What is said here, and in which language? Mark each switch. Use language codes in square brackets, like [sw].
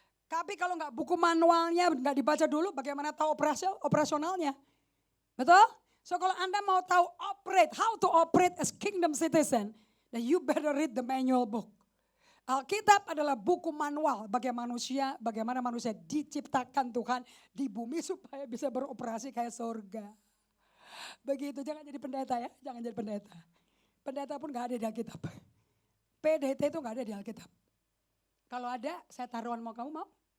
[id] Tapi kalau gak buku manualnya gak dibaca dulu bagaimana tahu operasionalnya. Betul? So kalau Anda mau tahu [en] how to operate as kingdom citizen, then you better read the manual book. [id] Alkitab adalah buku manual bagaimana manusia diciptakan Tuhan di bumi supaya bisa beroperasi kayak surga. Begitu, jangan jadi pendeta ya, jangan jadi pendeta. Pendeta pun gak ada di Alkitab. PDT itu gak ada di Alkitab. Kalau ada, saya taruhan kamu mau?